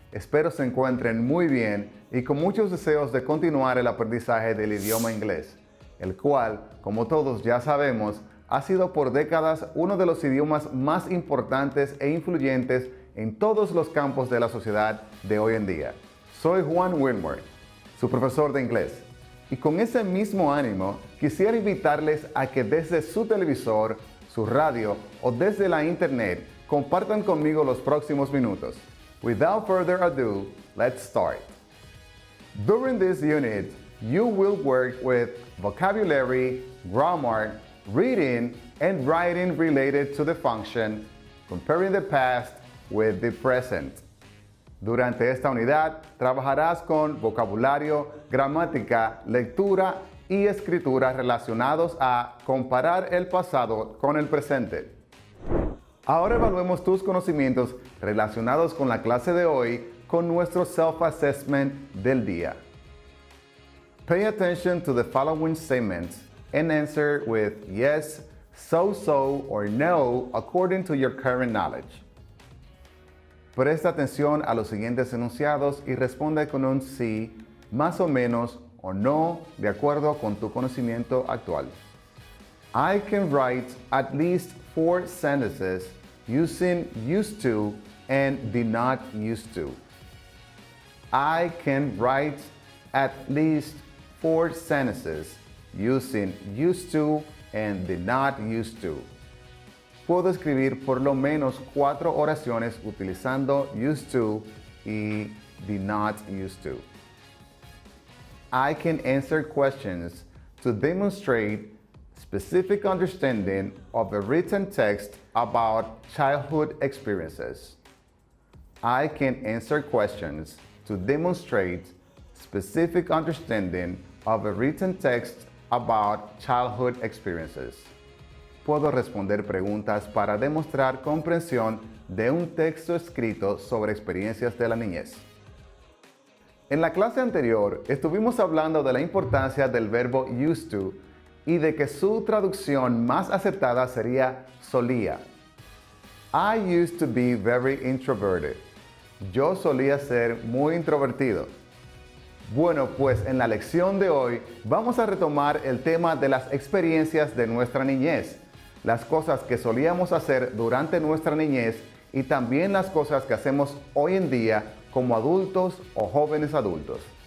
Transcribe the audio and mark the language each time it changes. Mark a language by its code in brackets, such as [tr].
[es] Espero se encuentren muy bien y con muchos deseos de continuar el aprendizaje del idioma inglés, el cual, como todos ya sabemos, ha sido por décadas uno de los idiomas más importantes e influyentes en todos los campos de la sociedad de hoy en día. Soy Juan Wilmer, su profesor de inglés, y con ese mismo ánimo quisiera invitarles a que desde su televisor, su radio o desde la internet compartan conmigo los próximos minutos. [en] Without further ado, let's start. During this unit, you will work with vocabulary, grammar, reading, and writing related to the function, comparing the past with the present. [es] Durante esta unidad, trabajarás con vocabulario, gramática, lectura y escritura relacionados a comparar el pasado con el presente. Ahora evaluemos tus conocimientos relacionados con la clase de hoy con nuestro self-assessment del día. [en] Pay attention to the following statements and answer with yes, so, or no according to your current knowledge. [es] Presta atención a los siguientes enunciados y responde con un sí, más o menos o no de acuerdo con tu conocimiento actual. [en] I can write at least 4 sentences using used to and did not used to. I can write at least 4 sentences using used to and did not used to. [es] Puedo escribir por lo menos 4 oraciones utilizando used to y did not used to. [en] I can answer questions to demonstrate specific understanding of a written text about childhood experiences. I can answer questions to demonstrate specific understanding of a written text about childhood experiences. [es] Puedo responder preguntas para demostrar comprensión de un texto escrito sobre experiencias de la niñez. En la clase anterior estuvimos hablando de la importancia del verbo used to y de que su traducción más aceptada sería solía. [en] I used to be very introverted. [es] Yo solía ser muy introvertido. Bueno, pues en la lección de hoy vamos a retomar el tema de las experiencias de nuestra niñez, las cosas que solíamos hacer durante nuestra niñez y también las cosas que hacemos hoy en día como adultos o jóvenes adultos.